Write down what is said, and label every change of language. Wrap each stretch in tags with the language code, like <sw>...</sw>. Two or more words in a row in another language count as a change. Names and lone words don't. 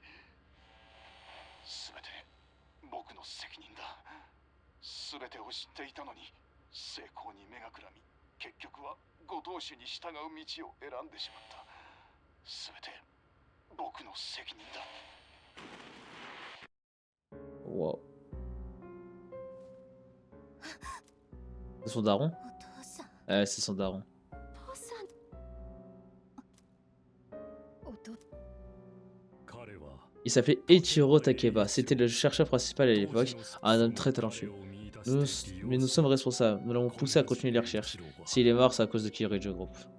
<ja>全て僕の責任だ。全てを知っていたのに成功に目がくらみ、結局は後藤氏に従う道を選んでしまった。全て僕の責任だ。</ja> <fr>Wow. C'est son daron?</fr> <ja>お父さん。</ja> <fr>C'est son daron.</fr> <ja>父さん。</ja> <fr>Il s'appelait Eiichiro Takeba. C'était le chercheur principal à l'époque, un homme très talentueux. Mais nous sommes responsables. Nous l'avons poussé à continuer les recherches. S'il est mort, c'est à cause de Kirijo Group.</fr>